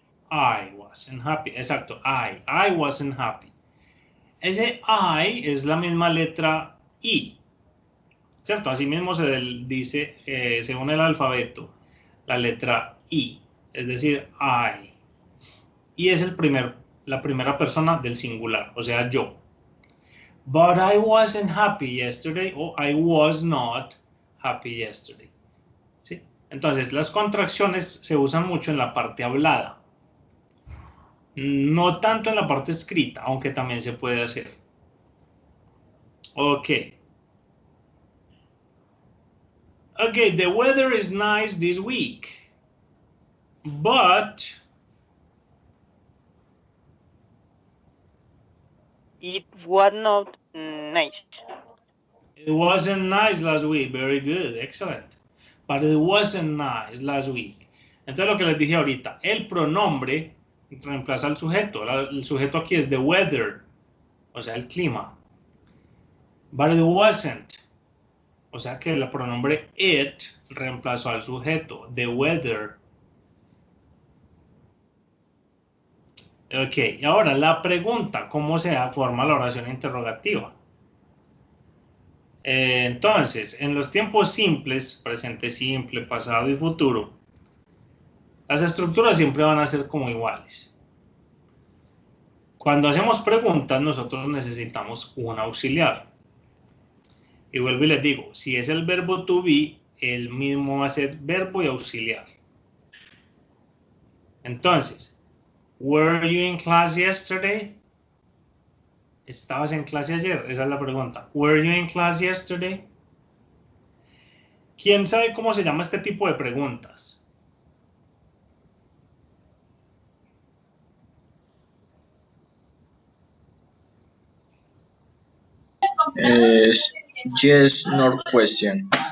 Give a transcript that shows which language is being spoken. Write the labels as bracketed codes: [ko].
[en] I wasn't happy. Exacto, I wasn't happy. [es] Ese I es la misma letra I, ¿cierto? Así mismo se dice, según el alfabeto, la letra I, es decir, I. Y es la primera persona del singular, o sea, yo. [en] But I wasn't happy yesterday, o I was not happy yesterday. [es] ¿Sí? Entonces, las contracciones se usan mucho en la parte hablada. No tanto en la parte escrita, aunque también se puede hacer. Ok. [en] Okay, the weather is nice this week, but It was not nice. it wasn't nice last week. Very good, excellent. But it wasn't nice last week. [es] Entonces lo que les dije ahorita, el pronombre reemplaza al sujeto. El sujeto aquí es the weather, o sea, el clima. [en] But it wasn't. [es] O sea que el pronombre it reemplazó al sujeto, the weather. Ok, y ahora la pregunta, ¿cómo se forma la oración interrogativa? Entonces, en los tiempos simples, presente simple, pasado y futuro, las estructuras siempre van a ser como iguales. Cuando hacemos preguntas, nosotros necesitamos un auxiliar. Y vuelvo y les digo, si es el verbo to be, el mismo va a ser verbo y auxiliar. [en] Entonces, were you in class yesterday? [es] ¿Estabas en clase ayer? Esa es la pregunta. [en] Were you in class yesterday? [es] ¿Quién sabe cómo se llama este tipo de preguntas? [en] Yes, no question.